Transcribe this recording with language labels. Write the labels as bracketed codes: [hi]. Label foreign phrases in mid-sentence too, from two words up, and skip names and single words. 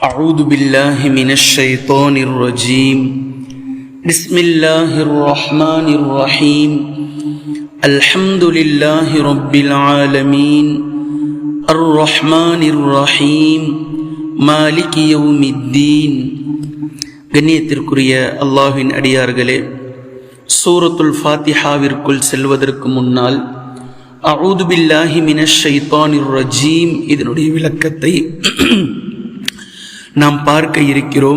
[ar] أعوذ بالله من الشيطان الرجيم بسم الله الرحمن الرحيم الحمد لله رب العالمين الرحمن الرحيم مالك يوم الدين. [ta] கண்ணியத்திற்குரிய அல்லாஹ்வின் அடியார்களே, சூரத்துல் ஃபாத்திஹாவிற்குள் செல்வதற்கு முன்னால் [ar] أعوذ بالله من الشيطان الرجيم [ta] இதனுடைய விளக்கத்தை நாம் பார்க்க இருக்கிறோம்.